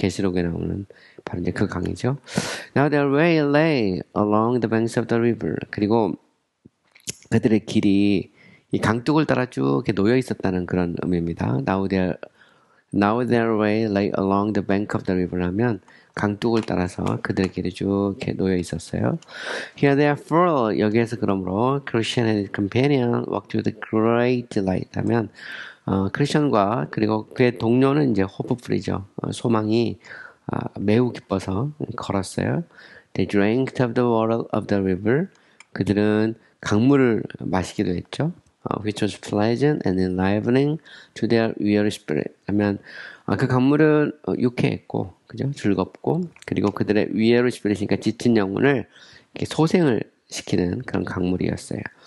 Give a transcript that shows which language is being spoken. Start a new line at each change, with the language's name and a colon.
Korean: 계시록에 나오는 바로 이제 그 강이죠.
English: Now their way lay along the banks of the river.
Korean: 그리고 그들의 길이 이 강둑을 따라 쭉 이렇게 놓여 있었다는 그런 의미입니다.
English: Now their way lay along the bank of the river
Korean: 하면 강둑을 따라서 그들의 길이 쭉 이렇게 놓여 있었어요.
English: Here therefore
Korean: 여기에서 그러므로
English: Christian and his companion walked with great delight
Korean: 하면 크리스천과 그리고 그의 동료는 이제 호프풀이죠. 소망이 매우 기뻐서 걸었어요.
English: They drank of the water of the river.
Korean: 그들은 강물을 마시기도 했죠.
English: Which was pleasant and enlivening to their weary spirit.
Korean: 하면 그 강물은 유쾌했고, 그죠? 즐겁고, 그리고 그들의
English: weary spirit
Korean: 이니까 지친 영혼을 이렇게 소생을 시키는 그런 강물이었어요.